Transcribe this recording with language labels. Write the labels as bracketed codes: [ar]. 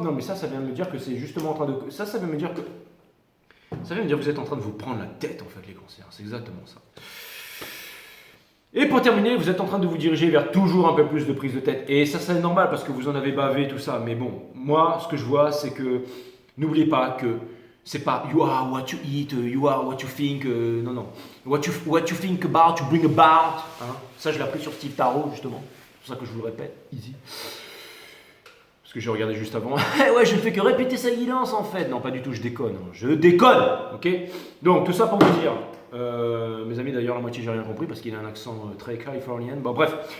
[fr] Non mais ça vient me dire que c'est justement en train de... Ça vient me dire que... Ça vient me dire que vous êtes en train de vous prendre la tête en fait les cancers. C'est exactement ça. Et pour terminer, vous êtes en train de vous diriger vers toujours un peu plus de prise de tête. Et ça, c'est normal parce que vous en avez bavé, tout ça. Mais bon, moi, ce que je vois, c'est que n'oubliez pas que c'est pas [en] you are what you eat, you are what you think. [fr] Non. [en] What you think about, you bring about. [fr] Ça, je l'ai appris sur Steve Tarot, justement. C'est pour ça que je vous le répète, easy. Parce que j'ai regardé juste avant. Ouais, je ne fais que répéter sa guidance en fait. Non, pas du tout, je déconne. Je déconne, ok. Donc, tout ça pour vous dire. Mes amis, d'ailleurs, la moitié, j'ai rien compris parce qu'il a un accent très californien. Bon, bref.